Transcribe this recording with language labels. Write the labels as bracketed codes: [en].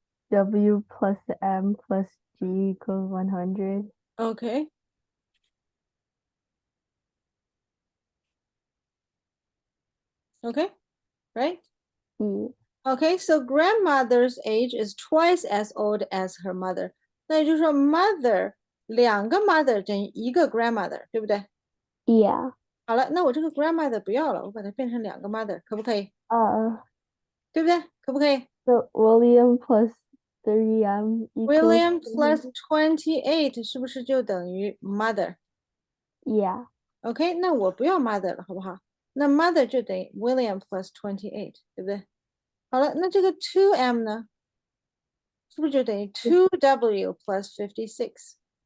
[en] W plus M plus G equals 100. Okay. Okay, right? Yeah. Okay, so grandmother's age is twice as old as her mother. [zh] 那也就是说 mother 两个 mother 等于一个 grandmother，对不对？ [en] Yeah. [zh] 好了，那我这个 grandmother 不要了，我把它变成两个 mother，可不可以？对不对？可不可以？ [en] So William plus 3M equals [zh] William plus 28是不是就等于 mother？ [en] Yeah. [zh] OK， 那我不要 mother 了，好不好？那 mother 就等于 William plus 28，对不对？好了，那这个 2M 呢？是不是就等于 2W plus 56？